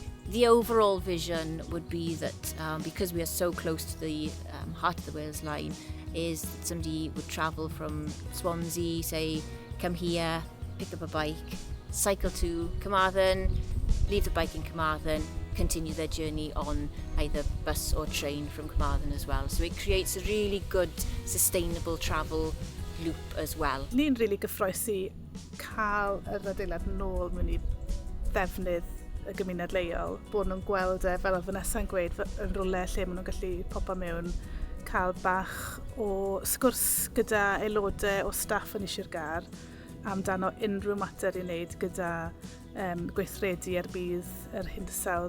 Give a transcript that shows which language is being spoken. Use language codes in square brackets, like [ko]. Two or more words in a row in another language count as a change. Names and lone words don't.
[en] The overall vision would be that because we are so close to the heart of the Wales line, is that somebody would travel from Swansea, say, come here, pick up a bike, cycle to Carmarthen, leave the bike in Carmarthen, continue their journey on either bus or train from Carmarthen as well. So it creates a really good, sustainable travel loop as well. [cy] Ni'n really gyffroesi cael yr adeilad nôl mewn i ddefnydd y gymuned leol, bod nhw'n gweld fel o Vanessa'n gweud, yn rhywle lle maen nhw'n gallu popa mewn, cael bach o sgwrs gyda aelodau o staff Ynni Sir Gâr amdano unrhyw mater i wneud gyda gweithredu ar bydd yr hinsawdd